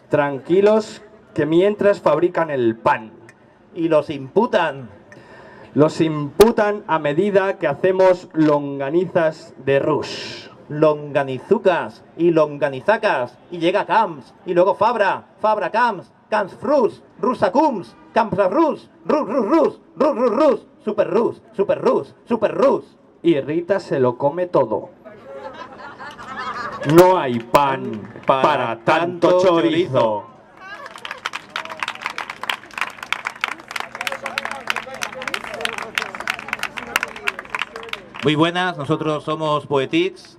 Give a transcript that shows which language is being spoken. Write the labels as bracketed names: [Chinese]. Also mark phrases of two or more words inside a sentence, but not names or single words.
[Spanish] Tranquilos, que mientras fabrican el pan. Y los imputan. Los imputan a medida que hacemos longanizas de Rus. Longanizucas y longanizacas. Y llega Camps. Y luego Fabra Camps. Camps Frus. Rusacums. Camps Rus. Rus. Super Rus. Y Rita se lo come todo. No hay pan para tanto chorizo. Muy buenas, nosotros somos Poetics.